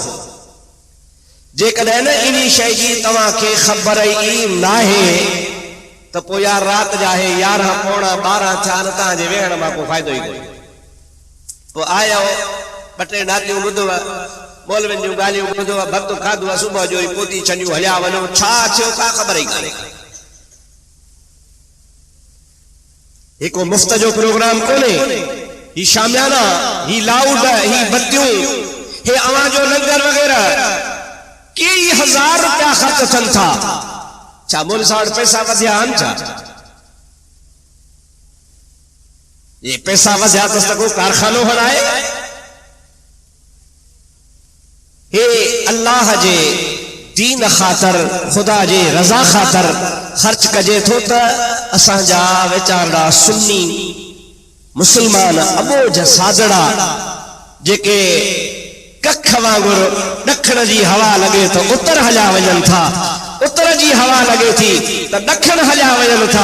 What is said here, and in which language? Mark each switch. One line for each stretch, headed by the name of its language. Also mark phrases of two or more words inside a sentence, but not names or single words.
Sindhi: जेकॾहिं न इन शइ जी तव्हांखे ख़बर ई नाहे त पोइ यार राति जा 11 पौणा 12 थिया न, तव्हांजे वेहण मां को फ़ाइदो ई कोन्हे। पोइ आया ॿ टे नातियूं ॿुधव, मौलवियुनि जूं ॻाल्हियूं ॿुधव, भक्त खाधो सुबुह जो ई पोती छंडियूं हलिया वञो। छा थियो का ख़बर ई कान्हे। हिकु मुफ़्त जो प्रोग्राम कोन्हे, ही शामियाना, ही लाउड, ही बत्तियूं, हे अवां जो लंगर वग़ैरह कई 1000 रुपया ख़र्च थियनि था। छा मुल्क सां पैसा वधिया आहिनि छा? ये पैसा वधिया त को कारखानो हलाए। हे अल्लाह जे दीन ख़ातर, खुदा जे रज़ा ख़ातर ख़र्च कजे थो त असांजा वीचारा सुन्नी मुसलमान अबोझ सादड़ा जेके कख वांगुरु ॾखण जी हवा लॻे तो उत्तर हलिया वञनि था, उत्तर जी हवा लॻे थी त ॾखण हलिया वञनि था।